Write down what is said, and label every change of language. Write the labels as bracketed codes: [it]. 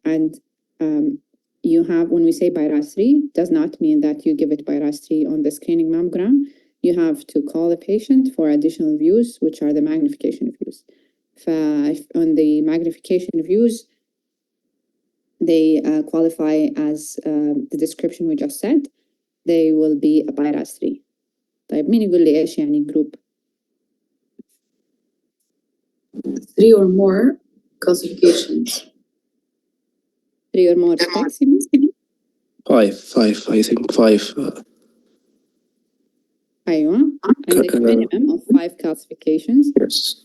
[en] And you have, when we say BI-RAS 3, does not mean that you give it BI-RAS 3 on the screening mammogram. You have to call the patient for additional views, which are the magnification views. On the magnification views, they qualify as the description we just said. They will be a BI-RAS 3. [ar] طيب مين يقول لي إيش يعني group؟ [en] 3 or more calcifications. 3 or more specs, you mean? Five, I think five. [ar] أيوة. [en] عندك minimum of 5 calcifications Yes.